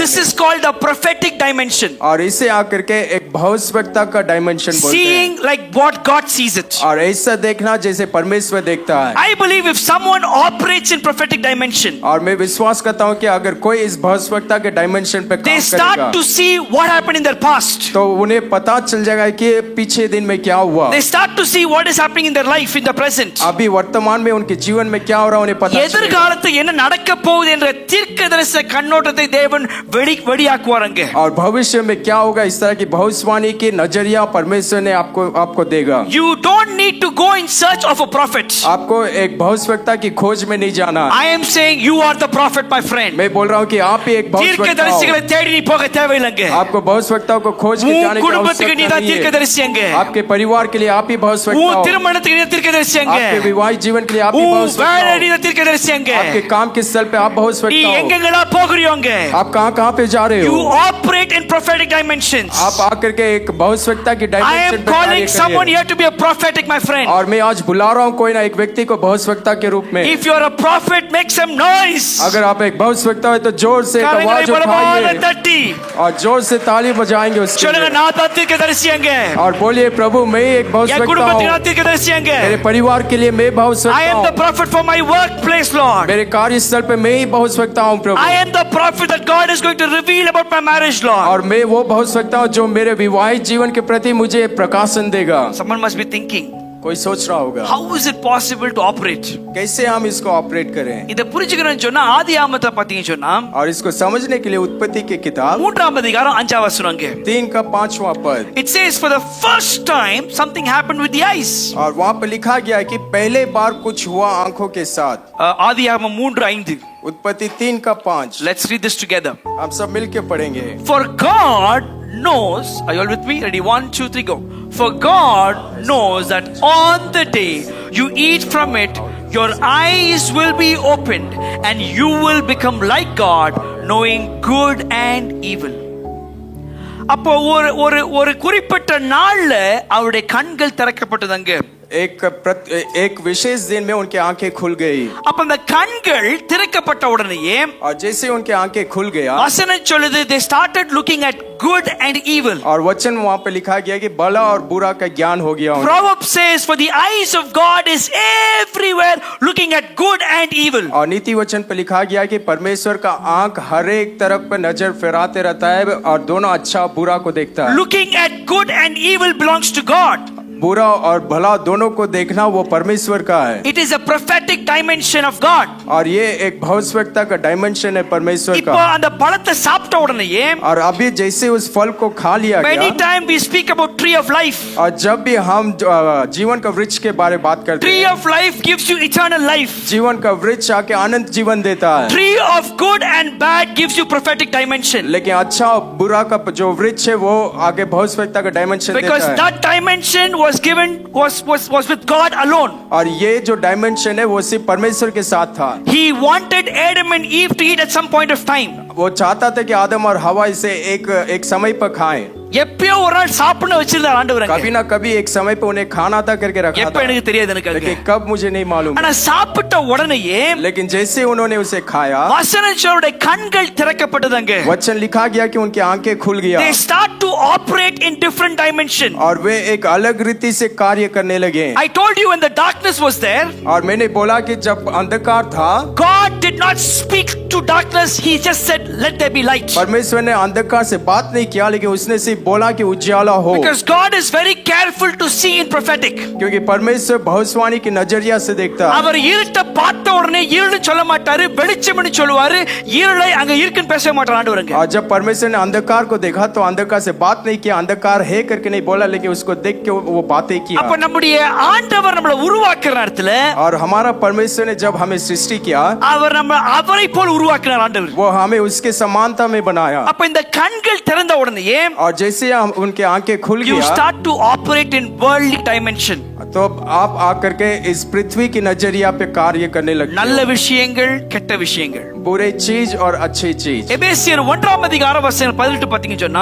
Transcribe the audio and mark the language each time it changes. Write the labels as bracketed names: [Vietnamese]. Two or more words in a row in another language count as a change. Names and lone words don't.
[English] This [Hindi] में। [English] is called the prophetic dimension. [Hindi] और इसे आकर के एक भविष्यवक्ता का डायमेंशन बोलते हैं। [English] Seeing like what God sees it. [Hindi] और ऐसा देखना जैसे परमेश्वर देखता है। [English] I believe if someone operates in prophetic dimension, [Hindi] और मैं विश्वास करता हूँ कि अगर कोई इस भविष्यवक्ता के डायमेंशन पे [English] they [Hindi] काम [English] start [Hindi] करेगा [English] to see what happened in their past. [Hindi] तो उन्हें पता चल जाएगा कि पीछे दिन में क्या हुआ। [English] They start to see what is happening in their life in the present. [Hindi] अभी वर्तमान में उनके जीवन में क्या हो रहा है उन्हें पता चलेगा। [Tamil] எதிர்காலத்தில் என்ன நடக்க போகுது என்ற தீர்க்கதரிசன கண்ணோட்டத்தை தேவன் வெளியாக்குவாருங்க. [Hindi] और भविष्य में क्या होगा इस तरह की भविष्यवाणी की नजरिया परमेश्वर ने आपको देगा। [English] You don't need to go in search of a prophet. [Hindi] आपको एक भविष्यवक्ता की खोज में नहीं जाना। [English] I am saying you are the prophet, my friend. [Hindi] मैं बोल रहा हूँ कि आप ही एक भविष्यवक्ता [Tamil] தீர்க்கதரிசிகளை [Hindi] हो। [Tamil] தேடி நீ போக தேவையில்லைங்க. [Hindi] आपको भविष्यवक्ताओं को खोज के जाने की [Tamil] குடும்பத்துக்கு நீ [Hindi] आवश्यकता [Tamil] தான் [Hindi] नहीं है। [Tamil] தீர்க்கதரிசிங்க. [Hindi] आपके परिवार के लिए आप ही भविष्यवक्ता [Tamil] உன் [Hindi] हो। [Tamil] திருமணத்துக்கு நீ தீர்க்கதரிசிங்க. [Hindi] आपके विवाहित जीवन के लिए आप ही [Tamil] உன் [Hindi] भविष्यवक्ता [Tamil] வேலை [Hindi] हो। [Tamil] நீ தான் தீர்க்கதரிசிங்க. [Hindi] आपके काम के स्थल पे आप [Tamil] நீ [Hindi] भविष्यवक्ता हो। [Tamil] எங்கெங்கடா போகிறீங்க? [Hindi] आप कहाँ पे जा रहे [English] You [Hindi] हो? [English] operate in prophetic dimensions. [Hindi] आप आकर के एक भविष्यवक्ता की [English] I [Hindi] डायमेंशन [English] am [Hindi] पे कार्य [English] calling someone [Hindi] करिए। [English] here to be a prophetic, my friend. [Hindi] और मैं आज बुला रहा हूँ कोई ना एक व्यक्ति को भविष्यवक्ता के रूप में। [English] If you are a prophet, make some noise. [Hindi] अगर आप एक भविष्यवक्ता है तो जोर से एक [Tamil] கரங்களை [Hindi] आवाज [Tamil] பலமாக [Hindi] उठाइए [Tamil] தட்டி [Hindi] और जोर से ताली बजाएंगे उसके [Tamil] சொல்லுங்க, [Hindi] लिए। [Tamil] நான் தான் தீர்க்கதரிசிங்க. [Hindi] और बोलिए प्रभु मैं एक [Tamil] என் [Hindi] भविष्यवक्ता [Tamil] குடும்பத்துக்கு [Hindi] हूँ। [Tamil] நான் தீர்க்கதரிசிங்க. [Hindi] मेरे परिवार के लिए मैं [English] I [Hindi] भविष्यवक्ता [English] am the [Hindi] हूँ। [English] prophet for my workplace, Lord. [Hindi] मेरे कार्यस्थल पे मैं ही भविष्यवक्ता हूँ प्रभु। [English] I am the prophet that God is going to reveal about my marriage, Lord. [Hindi] और मैं वो भविष्यवक्ता हूँ जो मेरे विवाहित जीवन के प्रति मुझे प्रकाशन देगा। [English] Someone must be thinking, [Hindi] कोई सोच रहा होगा [English] how is it possible to operate? [Hindi] कैसे हम इसको ऑपरेट करें। [Tamil] இத புரிஞ்சுக்கணும்னு சொன்னா ஆதியாகமத்தை பாத்தீங்கன்னு சொன்னா [Hindi] और इसको समझने के लिए उत्पत्ति की किताब [Tamil] 3ஆம் அதிகாரம் 5ஆம் வசனங்க. [Hindi] 3 का 5वां पद। [English] It says for the first time something happened with the eyes. [Hindi] और वहाँ पे लिखा गया कि पहले बार कुछ हुआ आंखों के साथ। [Tamil] ஆதியாகமம் 3:5. [Hindi] उत्पत्ति 3 का 5। [English] Let's read this together. [Hindi] हम सब मिलके पढ़ेंगे। [English] For God knows, are you all with me? Ready? 1, 2, 3, go. For God knows that on the day you eat from it, your eyes will be opened and you will become like God, knowing good and evil. [Tamil] அப்போ ஒரு குறிப்பிட்ட நாள்ல அவருடைய கண்கள் திறக்கப்பட்டதுங்க. [Hindi] एक विशेष दिन में उनकी आंखें खुल गई। [Tamil] அப்ப அந்த கண்கள் திறக்கப்பட்ட உடனேயே [Hindi] और जैसे उनकी आंखें खुल गया [Tamil] வசனம் சொல்லுது [English] they started looking at good and evil. [Hindi] और वचन वहाँ पे लिखा गया कि भला और बुरा का ज्ञान हो गया उन्हें। [English] Proverbs says for the eyes of God is everywhere looking at good and evil. [Hindi] और नीति वचन पे लिखा गया कि परमेश्वर का आंख हर एक तरफ पे नजर फेराते रहता है और दोनों अच्छा बुरा को देखता है। [English] Looking at good and evil belongs to God. [Hindi] बुरा और भला दोनों को देखना वो परमेश्वर का है। [English] It is a prophetic dimension of God. [Hindi] और ये एक भविष्यवक्ता का डायमेंशन है परमेश्वर [Tamil] இப்போ [Hindi] का। [Tamil] அந்த பழத்தை சாப்பிட்ட உடனேயே [Hindi] और अभी जैसे उस फल को खा लिया [English] many [Hindi] गया [English] time we speak about tree of life. [Hindi] और जब भी हम जीवन का वृक्ष के बारे में बात करते [English] Tree [Hindi] हैं, [English] of life gives you eternal life. [Hindi] जीवन का वृक्ष आके अनंत जीवन देता है। [English] Tree of good and bad gives you prophetic dimension. [Hindi] लेकिन अच्छा और बुरा का जो वृक्ष है वो आगे भविष्यवक्ता का डायमेंशन देता [English] Because [Hindi] है। [English] that dimension was given was with God alone. [Hindi] और ये जो डायमेंशन है वो सिर्फ परमेश्वर के साथ था. [English] He wanted Adam and Eve to eat at some point of time. [Hindi] वो चाहता था कि आदम और हवा इसे एक समय पर खाएं. [Tamil] எப்பயோ ஒரு நாள் சாப்பிட வச்சிருந்தார் ஆண்டவர். [Hindi] कभी ना कभी एक समय पे उन्हें खाना था करके रखा [Tamil] எப்ப [Hindi] था. [Tamil] எனக்கு தெரியாது எனக்கு. [Hindi] लेकिन कब मुझे नहीं मालूम. [Tamil] ஆனா சாப்பிட்ட உடனேயே [Hindi] लेकिन जैसे उन्होंने उसे खाया [Tamil] வசனச்சோருடைய கண்கள் திறக்கப்பட்டதுங்க. [Hindi] वचन लिखा गया कि उनकी आंखें खुल गया. [English] They start to operate in different dimension. [Hindi] और वे एक अलग रीति से कार्य करने लगे. [English] I told you when the darkness was there. [Hindi] और मैंने बोला कि जब अंधकार था [English] God did not speak to darkness. He just said let there be light. [Hindi] परमेश्वर ने अंधकार से बात नहीं किया लेकिन उसने सिर्फ बोला कि उज्याला हो. [English] Because God is very careful to see in prophetic. [Hindi] क्योंकि परमेश्वर भविष्यवाणी की नजरिया से देखता है. [Tamil] அவர் இருட்ட பார்த்த உடனே இருள்னு சொல்ல மாட்டாரு, வெளிச்சம்னு சொல்லுவாரு. இருளை அங்க இருக்குன்னு பேச மாட்டார் ஆண்டவருங்க. [Hindi] और जब परमेश्वर ने अंधकार को देखा तो अंधकार से बात नहीं किया, अंधकार है करके नहीं बोला लेकिन उसको देख के वो बातें किया. [Tamil] அப்ப நம்முடைய ஆண்டவர் நம்மள உருவாக்குற நேரத்துல [Hindi] और हमारा परमेश्वर ने जब हमें सृष्टि किया [Tamil] அவர் அவரை போல உருவாக்குறார் ஆண்டவர். [Hindi] वो हमें उसके समानता में बनाया. [Tamil] அப்ப இந்த கண்கள் திறந்த உடனே [Hindi] और जैसे हम उनके आंखें खुल [English] you [Hindi] गया [English] start to operate in worldly dimension. [Hindi] तो आप आकर के इस पृथ्वी की नजरिया पे कार्य करने लगते हो. [Tamil] நல்ல விஷயங்கள் கெட்ட விஷயங்கள், [Hindi] बुरे चीज और अच्छी चीज. [Tamil] எபேசியர் 1 அதிகாரம் வசனம் 18 பாத்தீங்கன்னு சொன்னா